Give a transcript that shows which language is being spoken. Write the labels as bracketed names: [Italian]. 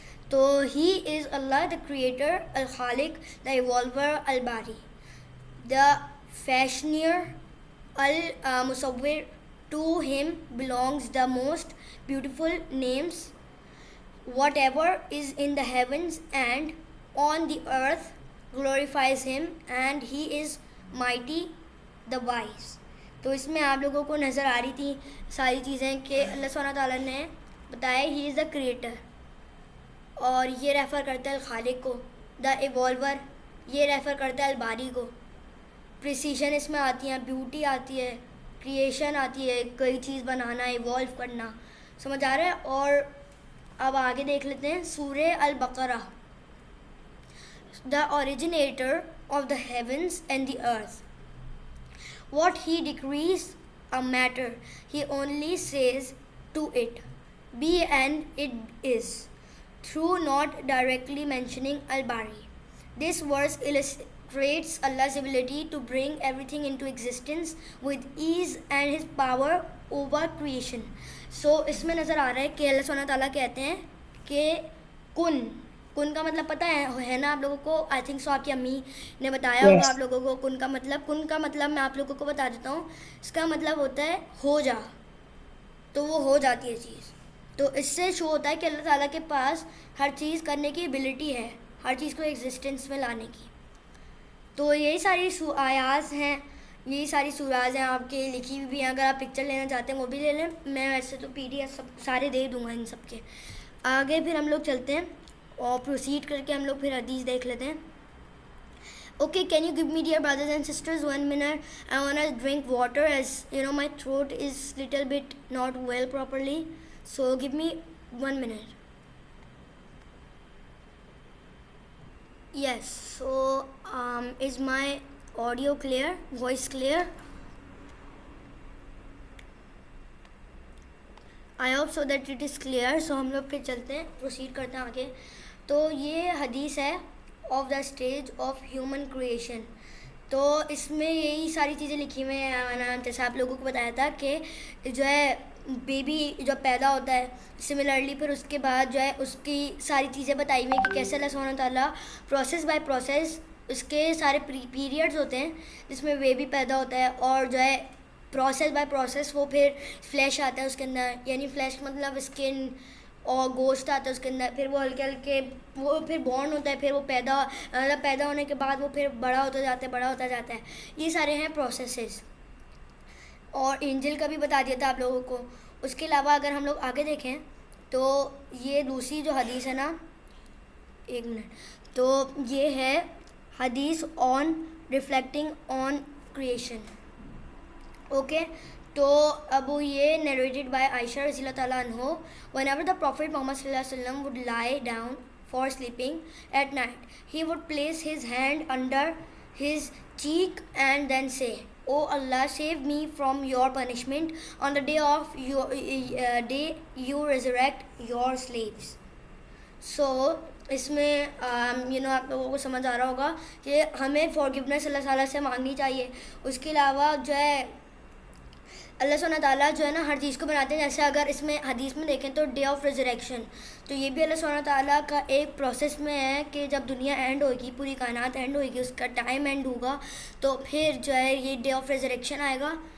[English] تو he is Allah the creator, الخالق, the evolver, الباری, دا فیشنر, المصور. To him belongs the most beautiful names. Whatever is in the heavens and on the earth glorifies him, and he is mighty, the wise. [Urdu] تو اس میں آپ لوگوں کو نظر آ رہی تھی ساری چیزیں کہ اللہ سبحانہ تعالیٰ نے بتایا [English] he is the creator, [Urdu] اور یہ ریفر کرتا ہے الخالق کو. دا ایوالور, یہ ریفر کرتا ہے الباری کو. پریسیشن اس میں آتی ہیں, بیوٹی آتی ہے, کریشن آتی ہے, کوئی چیز بنانا, ایوالو کرنا. سمجھ آ رہا ہے. اور اب آگے دیکھ لیتے ہیں سورہ البقرہ. [English] The originator of the heavens and the earth. What he decrees a matter, he only says to it, be, and it is, through not directly mentioning al-Bari. This verse illustrates Allah's ability to bring everything into existence with ease and his power over creation. [Urdu] So اس میں نظر آ رہا ہے کہ اللہ سبحانہ تعالیٰ کہتے ہیں کہ کن کا مطلب پتہ ہے نا آپ لوگوں کو؟ آئی تھنک سو آپ کی امی نے بتایا ہوگا آپ لوگوں کو کن کا مطلب میں آپ لوگوں کو بتا دیتا ہوں. اس کا مطلب ہوتا ہے ہو جا, تو وہ ہو جاتی ہے چیز. تو اس سے شو ہوتا ہے کہ اللہ تعالیٰ کے پاس ہر چیز کرنے کی ایبلٹی ہے, ہر چیز کو ایگزسٹنس میں لانے کی. تو یہی ساری آیات ہیں یہی ساری صورات ہیں آپ کے لکھی ہوئی بھی ہیں, اگر آپ پکچر لینا چاہتے ہیں وہ بھی لے لیں, میں ویسے تو PDF سب سارے دے دوں گا ان سب کے. آگے پھر ہم لوگ چلتے ہیں اور پروسیڈ کر کے ہم لوگ پھر حدیث دیکھ لیتے ہیں. [English] Okay, can you give me, dear brothers and sisters, 1 minute? I want to drink water, as you know my throat is little bit not well properly. So give me 1 minute. Yes, so is my audio clear? Voice clear? I hope so that it is clear. [Urdu] So ہم لوگ پھر چلتے ہیں, proceed کرتے ہیں آگے. تو یہ حدیث ہے [English] Of the stage of human creation. [Urdu] تو اس میں یہی ساری چیزیں لکھی ہوئی ہیں. جیسے آپ لوگوں کو بتایا تھا کہ جو ہے بیبی جو پیدا ہوتا ہے, سملرلی پھر اس کے بعد جو ہے اس کی ساری چیزیں بتائی ہوئی ہیں کہ کیسے اللہ سبحانہ تعالیٰ پروسیس بائی پروسیس اس کے سارے پیریڈز ہوتے ہیں جس میں بیبی پیدا ہوتا ہے, اور جو ہے پروسیس بائی پروسیس وہ پھر فلیش آتا ہے اس کے اندر, یعنی فلیش مطلب اسکن اور گوشت آتا ہے اس کے اندر, پھر وہ ہلکے ہلکے وہ پھر بورن ہوتا ہے, پھر وہ پیدا ہونے کے بعد وہ پھر بڑا ہوتا جاتا ہے. یہ سارے ہیں پروسیسز. اور انجل کا بھی بتا دیا تھا آپ لوگوں کو. اس کے علاوہ اگر ہم لوگ آگے دیکھیں تو یہ دوسری جو حدیث ہے نا, 1 منٹ, تو یہ ہے حدیث آن ریفلیکٹنگ آن کریشن. اوکے, تو اب یہ [English] narrated by [Urdu] عائشہ رضی اللہ تعالیٰ عنہ. [English] whenever the Prophet Muhammad صلی اللہ علیہ وسلم would lie down for sleeping at night, he would place his hand under his cheek and then say, "Oh Allah, save me from your punishment on the day you resurrect your slaves." [Urdu] So اس میں آپ لوگوں کو سمجھ آ رہا ہوگا کہ ہمیں forgiveness اللہ تعالیٰ سے مانگنی چاہیے. اس کے علاوہ جو ہے اللہ سبحانہ تعالیٰ جو ہے نا ہر چیز کو بناتے ہیں. جیسے اگر اس میں حدیث میں دیکھیں تو ڈے آف ریزریکشن, تو یہ بھی اللہ سبحانہ تعالیٰ کا ایک پروسیس میں ہے کہ جب دنیا اینڈ ہوگی, پوری کائنات اینڈ ہوگی, اس کا ٹائم اینڈ ہوگا, تو پھر جو ہے یہ ڈے آف ریزریکشن آئے گا.